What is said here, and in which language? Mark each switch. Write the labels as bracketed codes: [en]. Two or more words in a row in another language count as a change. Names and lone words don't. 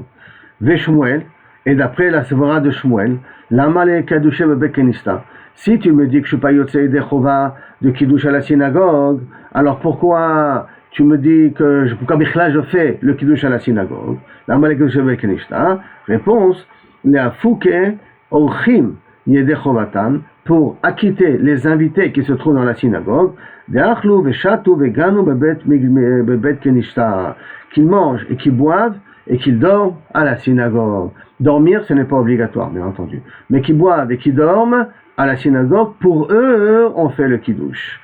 [fr] Shmuel, et d'après la svara de Shmuel, si tu me dis que je suis pas yotzei de chova de kiddush à la synagogue, alors pourquoi tu me dis que pourquoi je fais le kiddush à la synagogue? [he] Réponse, לאפוקי אורחים ידי חובתן, [fr] pour acquitter les invités qui se trouvent dans la synagogue, qu'ils mangent et qu'ils boivent et qu'ils dorment à la synagogue. Dormir, ce n'est pas obligatoire, bien entendu. Mais qu'ils boivent et qu'ils dorment à la synagogue, pour eux, on fait le kiddush.